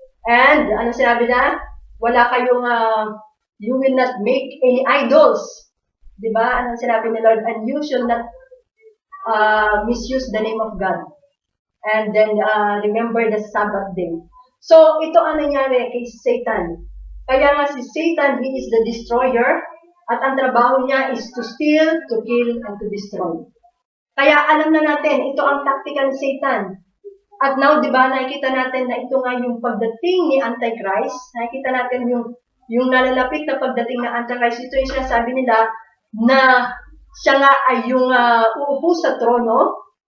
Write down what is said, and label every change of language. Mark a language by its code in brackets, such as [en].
[tl] And, ano sinabi na? Wala kayong, [en] you will not make any idols. [tl] Diba? Ano sinabi ni Lord? [en] And you shall not misuse the name of God. And then, remember the Sabbath day. [tl] So, ito ang nangyari kay Satan. Kaya nga si Satan, [en] he is the destroyer. [tl] At ang trabaho niya [en] is to steal, to kill, and to destroy. [tl] Kaya alam na natin, ito ang taktika ni Satan. At now, di ba, nakikita natin na ito nga yung pagdating ni Antichrist. Nakikita natin yung nalalapit na pagdating ng Antichrist. Ito yung sinasabi nila na siya nga ay yung uupo sa trono.